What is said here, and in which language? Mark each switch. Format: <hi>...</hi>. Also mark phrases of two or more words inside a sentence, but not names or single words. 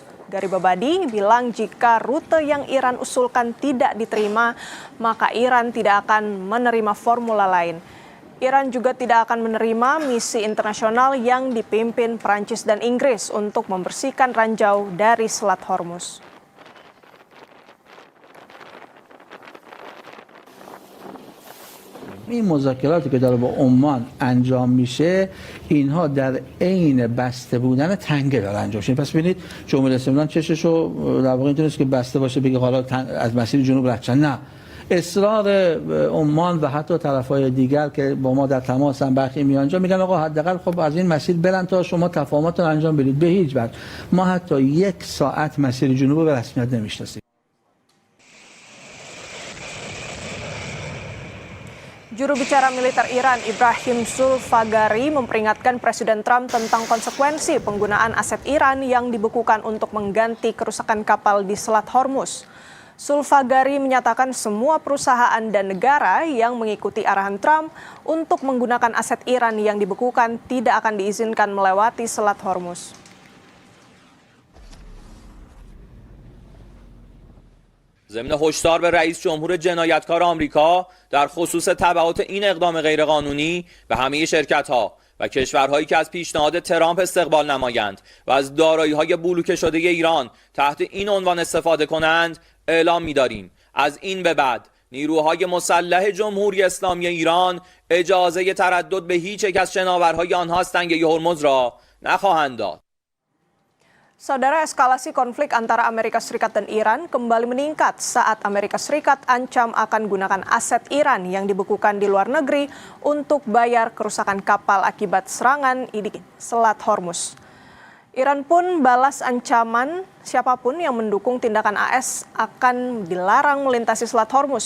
<id>Garibabadi bilang jika rute yang Iran usulkan tidak diterima, maka Iran tidak akan menerima formula lain. Iran juga tidak akan menerima misi internasional yang dipimpin Prancis dan Inggris untuk membersihkan ranjau dari Selat Hormuz.</id> <fa>این مذاکراتی که داره با عمان انجام میشه اینها در عین بسته بودن تنگه داره انجام میشه. پس ببینید جمهوری اسلامی چششو در واقع اینطوریه که بسته باشه بگه حالا از مسیر جنوب رد شن. نه، اصرار عمان و حتی طرفای دیگر که با ما در تماسن برخی میانجا میگن آقا حداقل خب از این مسیر برن تا شما تفاهمات رو انجام بدید. به هیچ وجه ما حتی 1 ساعت مسیر جنوب به رسمیت نمیشناسیم.</fa> <id>Juru bicara militer Iran Ibrahim Zulfagari memperingatkan Presiden Trump tentang konsekuensi penggunaan aset Iran yang dibekukan untuk mengganti kerusakan kapal di Selat Hormuz. Zulfagari menyatakan semua perusahaan dan negara yang mengikuti arahan Trump untuk menggunakan aset Iran yang dibekukan tidak akan diizinkan melewati Selat Hormuz.</id> <fa>ضمن هشدار به رئیس جمهور جنایتکار آمریکا در خصوص تبعات این اقدام غیرقانونی به همه شرکت‌ها و کشورهایی که از پیشنهاد ترامپ استقبال نمایند و از دارایی‌های بلوکه شده ایران تحت این عنوان استفاده کنند اعلام می‌داریم از این به بعد نیروهای مسلح جمهوری اسلامی ایران اجازه تردد به هیچ یک از شناورهای آنها از تنگه هرمز را نخواهند داد.</fa> <id>Saudara, eskalasi konflik antara Amerika Serikat dan Iran kembali meningkat saat Amerika Serikat ancam akan gunakan aset Iran yang dibekukan di luar negeri untuk bayar kerusakan kapal akibat serangan di Selat Hormuz. Iran pun balas ancaman siapapun yang mendukung tindakan AS akan dilarang melintasi Selat Hormuz.</id>